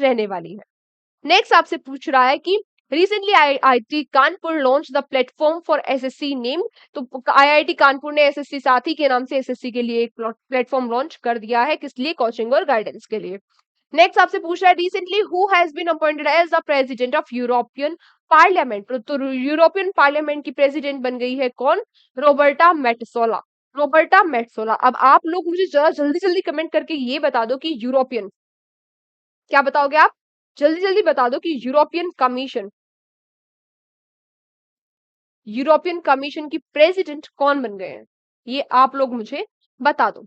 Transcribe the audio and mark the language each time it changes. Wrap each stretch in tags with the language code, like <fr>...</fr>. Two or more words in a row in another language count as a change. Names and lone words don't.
<en>नेक्स्ट</en> <hi>आपसे पूछ रहा है कि</hi> <en>recently IIT Kanpur launch the platform for SSC name.</en> <hi>तो आईआईटी कानपुर ने एसएससी साथी के नाम से एसएससी के लिए एक प्लेटफॉर्म लॉन्च कर दिया है, किस लिए? कोचिंग और गाइडेंस के लिए।</hi> <en>नेक्स्ट</en> <hi>आपसे पूछ रहा है</hi> <en>recently who has been appointed as the president of European Parliament.</en> <hi>तो यूरोपियन पार्लियामेंट की प्रेसिडेंट बन गई है कौन? रोबर्टा मेटसोला। रोबर्टा मेटसोला। अब आप लोग मुझे जरा जल्दी जल्दी कमेंट करके ये बता दो कि यूरोपियन, क्या बताओगे आप? जल्दी जल्दी बता दो कि यूरोपियन कमीशन, यूरोपियन कमीशन की प्रेसिडेंट कौन बन गए हैं? ये आप लोग मुझे बता दो।</hi>